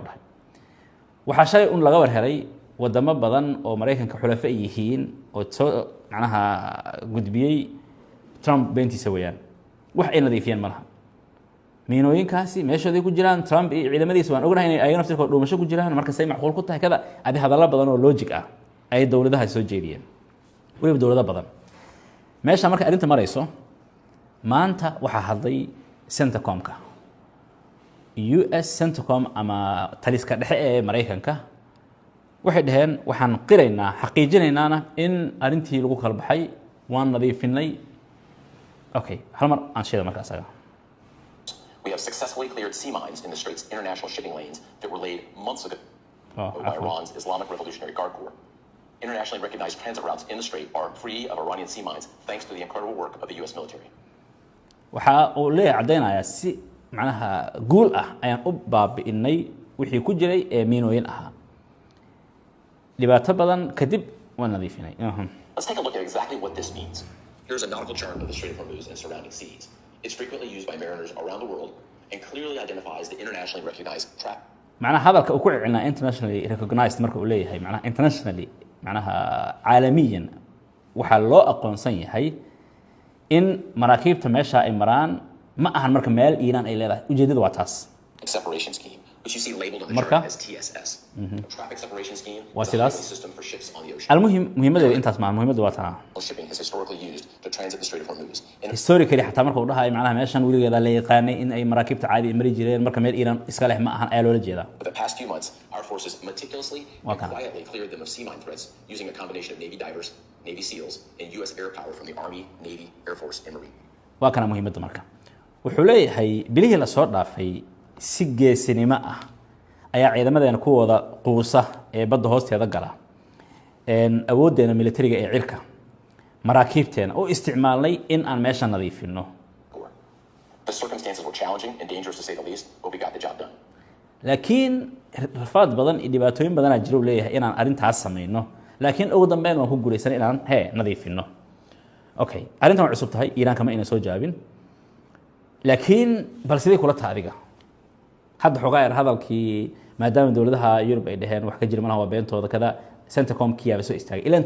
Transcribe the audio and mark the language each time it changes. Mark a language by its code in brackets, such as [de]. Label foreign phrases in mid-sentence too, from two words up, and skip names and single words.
[so] dhahay waxa shay un laga war helay wadamo badan oo Mareykanka xulafo yihiin oo soo macnaha gudbiyay Trump beentiisa weeyaan wax ay nadiifiyeen malaha miinooyinkaasi meeshooday ku jiraan Trump iyo ciidamadiisa waan ognahay inay ayagana naftirkooda dhuumasho ku jiraan marka say macquul ku tahay kada adi hadallo badan oo logic ah ay dawladaha soo jeediyeen waliba dawlado badan meesha marka arrinta marayso maanta waxa hadlay Centacom-ka US Centacom ama taliska dhexe ee Mareykanka waxay dhaheen waxaan qiraynaa xaqiijinaynaa in arrintii lagu kala baxay waan nadiifinay okay hal mar aan sheedo marka asaga [en] We have successfully cleared sea mines in the Strait's international shipping lanes that were laid months ago by Iran's Islamic Revolutionary Guard Corps. Internationally recognized transit routes in the Strait are free of Iranian sea mines thanks to the incredible work of the US military. [so] waxa uu leeyahay cadeynayaa si macnaha guul ah ayaan u baabi'inay wixii ku jiray ee miinooyin ahaa dhibaato badan kadib waan nadiifinay [en] Let's take a look at exactly what this means. Here's a nautical chart of the Strait of Hormuz and surrounding seas. It's frequently used by mariners around the world and clearly identifies the internationally recognized track. [so] macnaha hadalka uu ku cilnaa [en] internationally recognized [so] marka uu leeyahay macnaha internationally macnaha caalamiyan waxa loo aqoonsan yahay in maraakiibta meesha ay maraan ma ahan marka meel Iran ay leedahay ujeedadu waa taas [en] Separation scheme, which you see labeled on the [so] Marka? [en] chart as TSS. A traffic separation scheme [so] Waa [en] is a highway [so] sidaas. [en] system for ships on the ocean. [so] almuhim muhiimadeedu intaas ma muhiimadu waa tanaa [en] Shipping has historically used to transit the Strait of Hormuz. And [so] historically xataa marka uu dhahay macnaha meeshan wiligeeda la yaqaanay in ay maraakiibta caadi mari jireen marka meel Iran iska leh ma ahan ayaa loola jeedaa [en] for the past few months, our forces meticulously and Okay. quietly cleared them of sea mine threats using a combination of Navy divers, Navy SEALs, and U.S. air power from the Army, Navy, Air Force, and Marine. [so] waa kana muhiimadda marka wuxuu leeyahay bilihii la soo dhaafay si geesinimo ah ayaa ciidamadeena ku wada quusa ee badda hoosteeda gala awoodeena militariga ee cirka maraakiibteena oo isticmaalnay in aan meesha nadiifino [en] The circumstances were challenging and dangerous to say the least, but we got the job done. [so] laakiin rafaad badan iyo dhibaatooyin badan ayaa jira leeyahay inaan arrintaas sameeyno laakiin ugu dambeyn waan ku guuleysan inaan nadiifino okay arrintan waa cusub tahay Iran kama ina soo jaabin laakiin bal sidee kula taadiga hadda xogaa yar hadalkii maadaama dawladaha Yurub ay dhaheen wax ka jira malaha waa beentooda kada Centacom kiyaaba soo istaagay ilaan